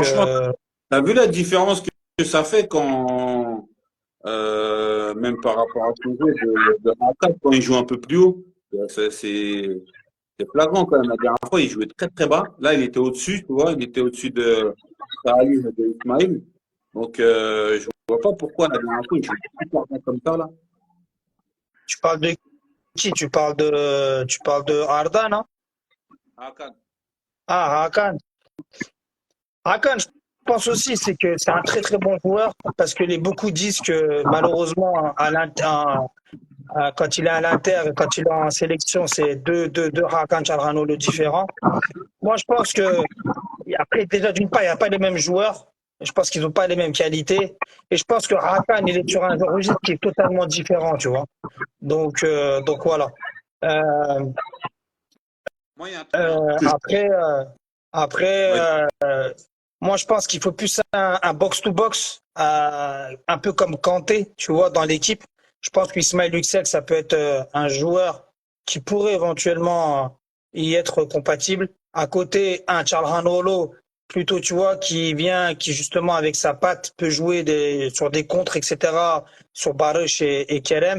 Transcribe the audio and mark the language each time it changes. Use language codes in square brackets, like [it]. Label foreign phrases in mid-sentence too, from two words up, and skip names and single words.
[fr] Franchement, t'as vu la différence que ça fait quand, même par rapport à son jeu de Hakan, quand il joue un peu plus haut, c'est flagrant quand même. La dernière fois, il jouait très très bas. Là, il était au-dessus, tu vois, il était au-dessus de Salim et de Ismail. Donc, je vois pas pourquoi la dernière fois, il jouait super bien comme ça, là. tu parles de qui? Tu parles de Arda, non? Hakan. Ah, Hakan. Hakan, je pense aussi, c'est que c'est un très très bon joueur parce que beaucoup disent que malheureusement, quand il est à l'Inter et quand il est en sélection, c'est deux Hakan Çalhanoğlu différents. Moi, je pense que, après, déjà, d'une part, il n'y a pas les mêmes joueurs. Je pense qu'ils n'ont pas les mêmes qualités. Et je pense que Hakan, il est sur un registre qui est totalement différent, tu vois. Donc voilà. Euh, Moi, il y a un truc euh, que je... après, euh, Ouais. après, moi, je pense qu'il faut plus un box-to-box, un peu comme Kanté, tu vois, dans l'équipe. Je pense qu'Ismail Yüksel, ça peut être un joueur qui pourrait éventuellement y être compatible. À côté, un Çalhanoğlu, plutôt, tu vois, qui justement, avec sa patte, peut jouer sur des contres, etc., sur Barış et Kerem.